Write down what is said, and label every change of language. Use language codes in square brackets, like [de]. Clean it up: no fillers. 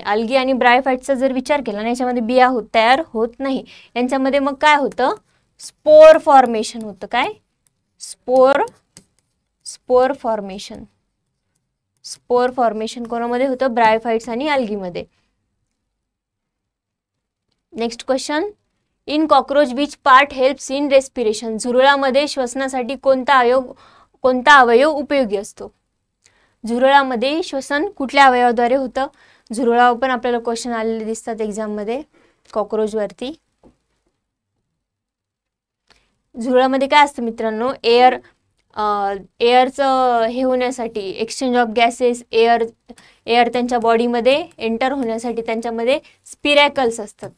[mr] Algae आणि ब्रायोफाइट्सचा जर विचार केला ना, याच्यामध्ये बिया तयार होत नाही. यांच्यामध्ये मग काय होतं? स्पोर फॉर्मेशन होतं. काय? Spore formation. स्पोर फॉर्मेशन कोणामध्ये होतं? ब्रायोफाइट्स आणि अल्गीमध्ये. [en] Next question. In cockroach which part helps in respiration? [mr] झुरळामध्ये श्वसनासाठी कोणता अवयव उपयोगी असतो? झुरळामध्ये श्वसन कुठल्या अवयवाद्वारे होतं? झुरळावर पण आपल्याला क्वेश्चन आलेले दिसतात एक्झाम मध्ये, कॉकरोच वरती. झुरळामध्ये काय असतं मित्रांनो? एअरचं हे होण्यासाठी, एक्सचेंज ऑफ गॅसेस, एअर त्यांच्या बॉडीमध्ये एंटर होण्यासाठी त्यांच्यामध्ये स्पिरॅकल्स असतात.